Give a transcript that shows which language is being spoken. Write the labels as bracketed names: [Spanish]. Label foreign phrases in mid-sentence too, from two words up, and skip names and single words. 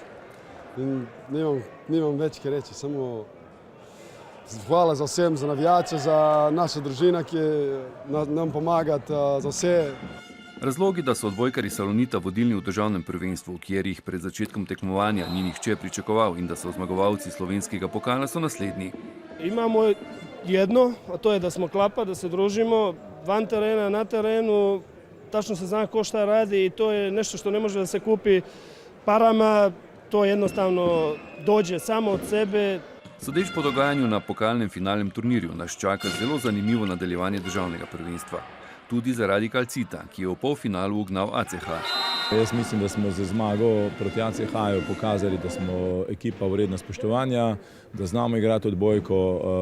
[Slovenian] In nimam več kaj reči, samo hvala za vsem, za navijače, za naša družina, ki nam pomaga, za vse. Razlogi, da so odbojkarji Salonita vodilni v državnem prvenstvu, kjer jih pred začetkom tekmovanja ni nihče pričakoval in da so zmagovalci slovenskega pokala, so naslednji. [Serbian] Imamo jedno, a to je da smo klapa, da se družimo van terena, na terenu, tačno se zna ko šta radi i to je nešto što ne može da se kupi parama, to jednostavno dođe samo od sebe. [Slovenian] Sodeč po dogajanju na pokalnem finalnem turnirju nas čaka zelo zanimivo nadaljevanje državnega prvenstva. Tudi zaradi Calcita, ki je v polfinalu ugnal ACH. Jaz mislim, da smo z zmago proti ACH-ju pokazali, da smo ekipa vredna spoštovanja, da znamo igrati odbojko.